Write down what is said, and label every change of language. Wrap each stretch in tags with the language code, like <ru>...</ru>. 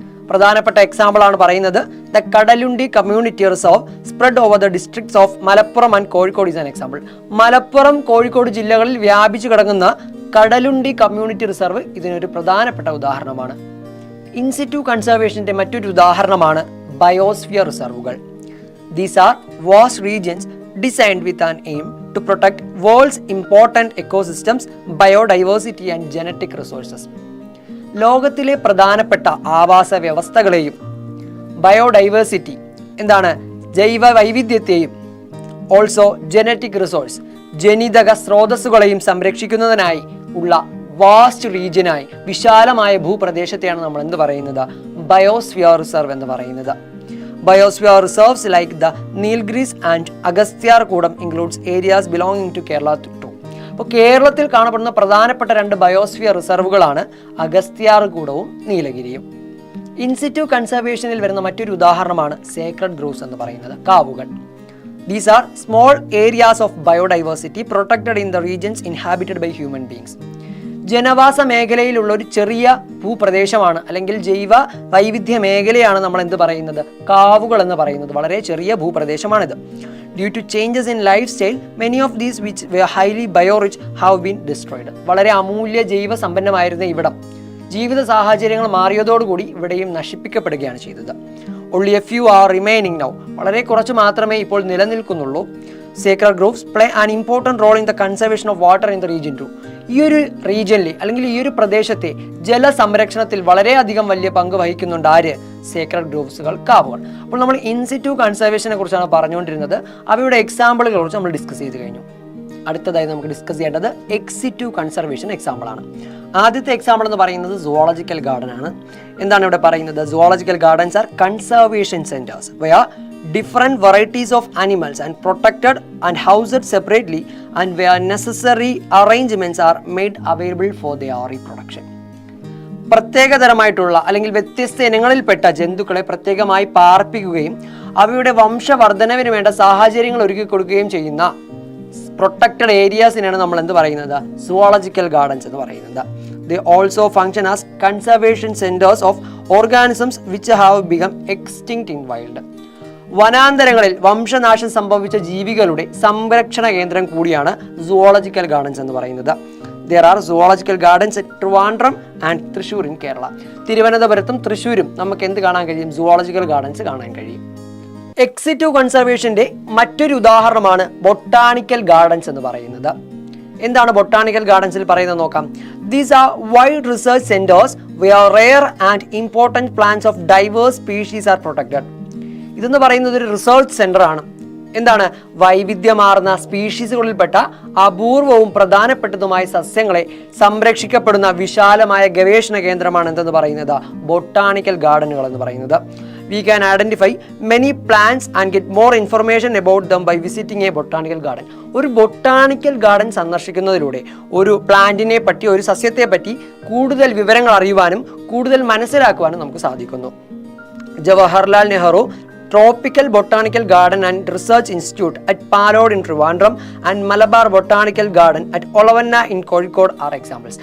<ml>പ്രധാനപ്പെട്ട എക്സാമ്പിൾ ആണ് പറയുന്നത്</ml> <en>The Kadalundi community reserve spread over the districts of Malappuram and Kozhikode is an example.</en> <ml>Malappuram, Kozhikode ജില്ലകളിൽ വ്യാപിച്ചു കിടക്കുന്ന കടലുണ്ടി കമ്മ്യൂണിറ്റി റിസർവ് ഇതിനൊരു പ്രധാനപ്പെട്ട ഉദാഹരണമാണ്. ഇൻസിറ്റു കൺസർവേഷന്റെ മറ്റൊരു ഉദാഹരണമാണ് biosphere റിസർവുകൾ.</ml> <en>These are vast regions designed with an aim to protect world's important ecosystems, biodiversity and genetic resources.</en> <ml>ലോകത്തിലെ പ്രധാനപ്പെട്ട ആവാസ വ്യവസ്ഥകളെയും ബയോഡൈവേഴ്സിറ്റി എന്താണ് ജൈവ വൈവിധ്യത്തെയും</ml> <en>also genetic resource</en> <ml>ജനിതക സ്രോതസ്സുകളെയും സംരക്ഷിക്കുന്നതിനായി ഉള്ള വാസ്റ്റ് റീജിയനായി വിശാലമായ ഭൂപ്രദേശത്തെയാണ് നമ്മൾ എന്ത് പറയുന്നത്? ബയോസ്ഫിയർ റിസർവ് എന്ന് പറയുന്നത്.</ml> <en>Biosphere reserves like the Nilgiris and Agasthyarkudam includes areas belonging to Kerala too.</en> <ml>അപ്പോൾ കേരളത്തിൽ കാണപ്പെടുന്ന പ്രധാനപ്പെട്ട രണ്ട് ബയോസ്ഫിയർ റിസർവുകളാണ് അഗസ്ത്യാർകൂടവും നീലഗിരിയും. ഇൻസിറ്റു കൺസർവേഷനിൽ വരുന്ന മറ്റൊരു ഉദാഹരണമാണ് സേക്രഡ് ഗ്രൂവ്സ് എന്ന് പറയുന്നത്, കാവുകൾ.</ml> <en>These are small areas of biodiversity protected in the regions inhabited by human beings.</en> <ml>ജനവാസ മേഖലയിലുള്ള ഒരു ചെറിയ ഭൂപ്രദേശമാണ് അല്ലെങ്കിൽ ജൈവ വൈവിധ്യ മേഖലയാണ് നമ്മൾ എന്ത് പറയുന്നത്? കാവുകൾ എന്ന് പറയുന്നത്. വളരെ ചെറിയ ഭൂപ്രദേശമാണിത്.</ml> <en>Due to changes in lifestyle many of these which were highly biorich have been destroyed.</en> <ml>വളരെ അമൂല്യ ജൈവ സമ്പന്നമായിരുന്ന ഇവിടം ജീവിത സാഹചര്യങ്ങൾ മാറിയതോടുകൂടി ഇവിടെയും നശിപ്പിക്കപ്പെടുകയാണ് ചെയ്തത്.</ml> <en>only a few are remaining now.</en> <ml>വളരെ കുറച്ച് മാത്രമേ ഇപ്പോൾ നിലനിൽക്കുന്നുള്ളൂ.</ml> <en>Sacred groves play an important role in the conservation of water in the region too.</en> <ml>ഈ ഒരു റീജിയനിൽ അല്ലെങ്കിൽ ഈ ഒരു പ്രദേശത്തെ ജലസംരക്ഷണത്തിൽ വളരെയധികം വലിയ പങ്ക് വഹിക്കുന്നുണ്ട് ആര്? സേക്രഡ് ഗ്രൂവ്സുകൾ, കാവുകൾ. അപ്പോൾ നമ്മൾ ഇൻസിറ്റു കൺസർവേഷനെ കുറിച്ചാണ് പറഞ്ഞുകൊണ്ടിരുന്നത്. അവയുടെ എക്സാമ്പിളുകളെ കുറിച്ച് നമ്മൾ ഡിസ്കസ് ചെയ്ത് കഴിഞ്ഞു. അടുത്തതായി നമുക്ക് ഡിസ്കസ് ചെയ്യേണ്ടത് എക്സിറ്റു കൺസർവേഷൻ എക്സാമ്പിൾ ആണ്. ആദ്യത്തെ എക്സാമ്പിൾ എന്ന് പറയുന്നത് സുവോളജിക്കൽ ഗാർഡൻ ആണ്. എന്താണ് ഇവിടെ പറയുന്നത്?</ml> <en>Zoological gardens are conservation centres where different varieties of animals and protected and housed separately and where necessary arrangements are made available for their reproduction.</en> <ml>പ്രത്യേകതരമായിട്ടുള്ള അല്ലെങ്കിൽ വ്യത്യസ്ത ഇനങ്ങളിൽപ്പെട്ട ജന്തുക്കളെ പ്രത്യേകമായി പാർപ്പിക്കുകയും അവയുടെ വംശവർദ്ധനവിന് വേണ്ട സാഹചര്യങ്ങൾ ഒരുക്കി കൊടുക്കുകയും ചെയ്യുന്ന പ്രൊട്ടക്റ്റഡ് ഏരിയാസിനാണ് നമ്മൾ എന്ത് പറയുന്നത്? സുവോളജിക്കൽ ഗാർഡൻസ് എന്ന് പറയുന്നത്.</ml> <en>They also function as conservation centers of organisms which have become extinct in wild.</en> <ml>വനാന്തരങ്ങളിൽ വംശനാശം സംഭവിച്ച ജീവികളുടെ സംരക്ഷണ കേന്ദ്രം കൂടിയാണ് സുവോളജിക്കൽ ഗാർഡൻസ് എന്ന് പറയുന്നത്.</ml> <en>There are zoological gardens at Trivandrum and Thrissur in Kerala.</en> <ml>തിരുവനന്തപുരത്തും തൃശ്ശൂരും നമുക്ക് എന്ത് കാണാൻ കഴിയും? സുവോളജിക്കൽ ഗാർഡൻസ് കാണാൻ കഴിയും. എക്സിറ്റു കൺസർവേഷന്റെ മറ്റൊരു ഉദാഹരണമാണ് ബൊട്ടാണിക്കൽ ഗാർഡൻസ് എന്ന് പറയുന്നത്. എന്താണ് ബൊട്ടാണിക്കൽ ഗാർഡൻസിൽ പറയുന്നത് നോക്കാം. These are wild research centers where rare and important plants of diverse species are protected. ഇതെന്ന് പറയുന്നത് ഒരു റിസർച്ച് സെന്റർ ആണ്. എന്താണ്? വൈവിധ്യമാർന്ന സ്പീഷീസുകളിൽപ്പെട്ട അപൂർവവും പ്രധാനപ്പെട്ടതുമായ സസ്യങ്ങളെ സംരക്ഷിക്കപ്പെടുന്ന വിശാലമായ ഗവേഷണ കേന്ദ്രമാണ് എന്തെന്ന് പറയുന്നത്? ബൊട്ടാണിക്കൽ ഗാർഡനുകൾ എന്ന് പറയുന്നത്.</ml> <en>We can identify many plants and get more information about them by visiting a botanical garden.</en> <ml>ഒരു ബൊട്ടാണിക്കൽ ഗാർഡൻ സന്ദർശിക്കുന്നതിലൂടെ ഒരു പ്ലാന്റിനെ പറ്റി, ഒരു സസ്യത്തെ പറ്റി കൂടുതൽ വിവരങ്ങൾ അറിയുവാനും കൂടുതൽ മനസ്സിലാക്കുവാനും നമുക്ക് സാധിക്കുന്നു.</ml> <en>Jawaharlal Nehru Tropical Botanical Garden and Research Institute at Palod in Trivandrum and Malabar Botanical Garden at Olavanna in Kozhikode are examples.</en>